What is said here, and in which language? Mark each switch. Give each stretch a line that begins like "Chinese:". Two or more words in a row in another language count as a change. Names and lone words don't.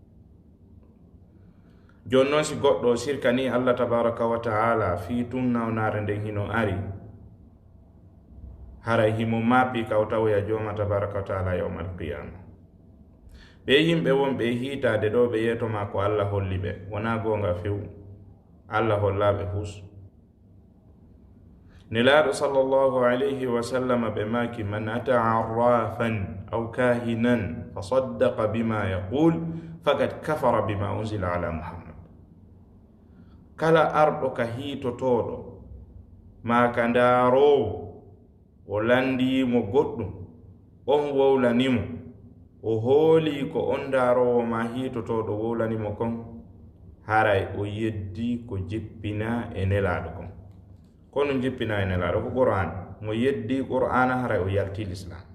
Fula: joni noon si goɗɗo sirkani
Arabic: الله تبارك وتعالى
Fula: fii tun nawnare nden hino ari haray himo maapi kaw tawoya jooma
Arabic: تبارك وتعالى يوم القيامة
Fula: ɓe yimɓe wonɓe hiitade ɗo ɓe yetoma ko allah holli ɓe wona gonga few allah hollaɓe hus
Arabic: nelaaɗo صلى الله عليه وسلم
Fula: ɓe maki
Arabic: من أتى عرافا أو كاهنا فصدق بما يقول فقد كفر بما أنزل على محمد
Fula: kala arɗo ka hiitotoɗo ma ka ndaarowo o landiyimo goɗɗum on wowlanimo o hooli ko on ndaarowo ma hiitotoɗo wowlanimo kon haray o yeddi ko jippina e nelaaɗo kon kono jippina e nelaaɗo ko qur'an mo yeddi qur'ana haray o yalti l'islam